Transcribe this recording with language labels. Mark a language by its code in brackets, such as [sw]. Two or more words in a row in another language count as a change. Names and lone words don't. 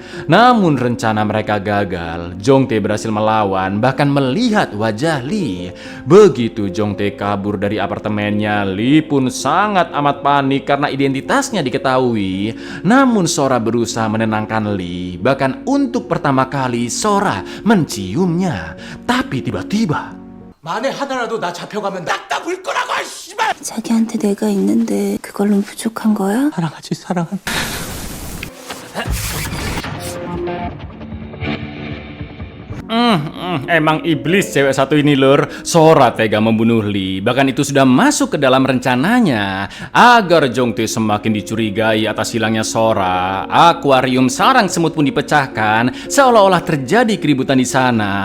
[id] Namun rencana mereka gagal. Jongtae berhasil melawan bahkan melihat wajah Lee. Begitu Jongtae kabur dari apartemennya, Lee pun sangat amat panik karena identitasnya diketahui. Namun Sora berusaha menenangkan Lee. Bahkan untuk pertama kali Sora menciumnya. Tapi tiba-tiba [ko] 만에 하나라도 나 잡혀가면 낙다 물 거라고 씨발. 자기한테 내가 있는데 그걸로 부족한 거야? 사랑하지 사랑한. [id] Emang iblis cewek satu ini lur. Sora tega membunuh Lee. Bahkan itu sudah masuk ke dalam rencananya. Agar Jongtae semakin dicurigai atas hilangnya Sora, akuarium sarang semut pun dipecahkan seolah-olah terjadi keributan di sana.